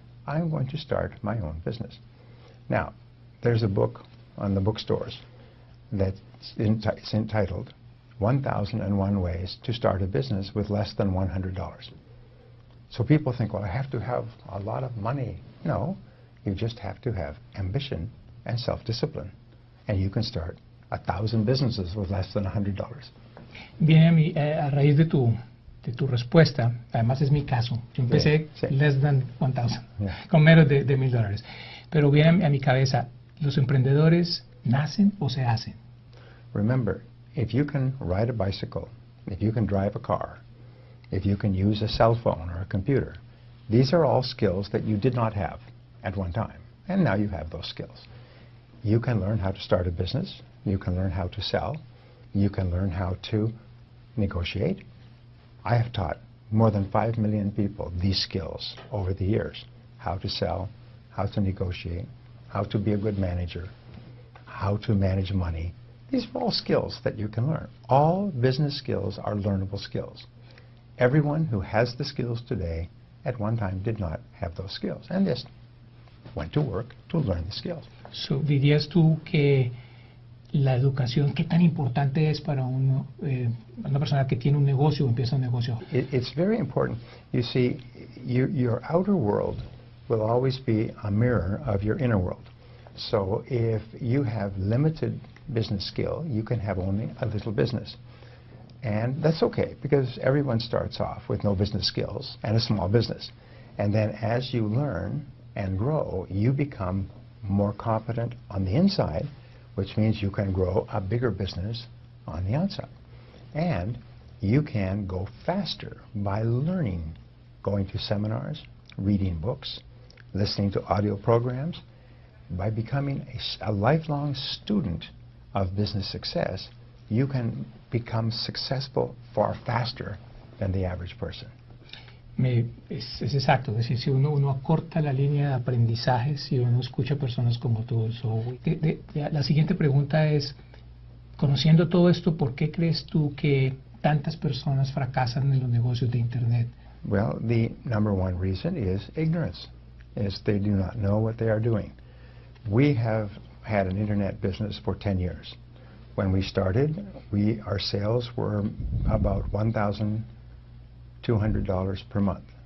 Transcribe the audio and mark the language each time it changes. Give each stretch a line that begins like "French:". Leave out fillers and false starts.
English: I'm going to start my own business. Now, there's a book on the bookstores that's entitled 1001 Ways to Start a Business with Less than $100. So people think, well, I have to have a lot of money. No, you just have to have ambition and self-discipline. And you can start 1,000 businesses with less than $100.
Spanish: Viene a raíz de tu respuesta, además es mi caso. Yo empecé
English: less than 1,000,
Spanish: con menos de $1,000. Pero viene a mi cabeza, ¿los emprendedores nacen o se hacen?
English: Remember, if you can ride a bicycle, if you can drive a car, if you can use a cell phone or a computer, these are all skills that you did not have at one time, and now you have those skills. You can learn how to start a business, you can learn how to sell, you can learn how to negotiate. I have taught more than 5 million people these skills over the years: how to sell, how to negotiate, how to be a good manager, how to manage money. These are all skills that you can learn. All business skills are learnable skills. Everyone who has the skills today at one time did not have those skills, and just went to work to learn the skills.
Spanish: So, ¿dirías tú que la educación, qué tan importante es para una persona que tiene un negocio o empieza un negocio?
English: It's very important. You see, your outer world will always be a mirror of your inner world. So if you have limited business skill, you can have only a little business. And that's okay, because everyone starts off with no business skills and a small business. And then as you learn and grow, you become more competent on the inside, which means you can grow a bigger business on the outside. And you can go faster by learning, going to seminars, reading books, listening to audio programs. By becoming a lifelong student of business success, you can become successful far faster than the average person.
Spanish: Es exacto, es decir, si uno acorta la línea de aprendizaje, si uno escucha personas como tú. La siguiente pregunta es, conociendo todo esto, ¿por qué crees tú que tantas personas fracasan en los negocios de Internet?
English: Well, the number one reason is ignorance, is they do not know what they are doing. We have had an Internet business for 10 years. When we started, our sales were about $1,200 per month.